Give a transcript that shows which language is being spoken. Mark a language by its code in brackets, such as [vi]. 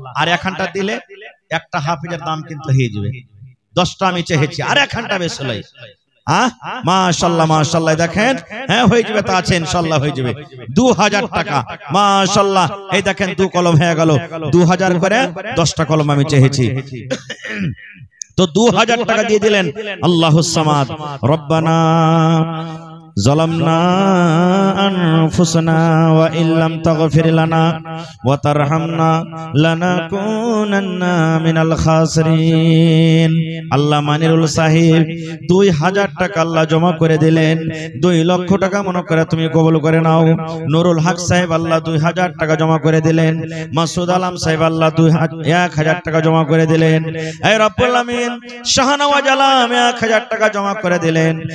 [bn] আর এখানটা দিলে একটা হাফেজের দাম কিন্তু হয়ে যাবে। 10টা আমি চেয়েছি, আর এখানটা বেশ হলো। মাশাআল্লাহ মাশাআল্লাহ। দেখেন হ্যাঁ হয়ে যাবে, তা আছে ইনশাআল্লাহ হয়ে যাবে। 2000 টাকা মাশাআল্লাহ। এই দেখেন 2 কলম হয়ে গেল, 2000 করে 10টা কলম আমি চেয়েছি। তো 2000 টাকা দিয়ে দিলেন। আল্লাহুস সামাদ। [ar] রব্বানা ظلمنا أنفسنا وإن لم تغفر لنا وترحمنا لنكونن من الخاسرين। [bn] আল্লাহ মানিরুল সাহেব 2000 টাকা আল্লাহ জমা করে দিলেন। 2 লক্ষ টাকা মনে করে তুমি কবুল করে নাও। নুরুল হক সাহেব আল্লাহ 2000 টাকা জমা করে দিলেন। মাসুদ আলম সাহেব আল্লাহ 1000 টাকা জমা করে দিলেন। হে রব্বুল আমিন, শাহনওয়াজ আলম 1000 টাকা জমা করে দিলেন।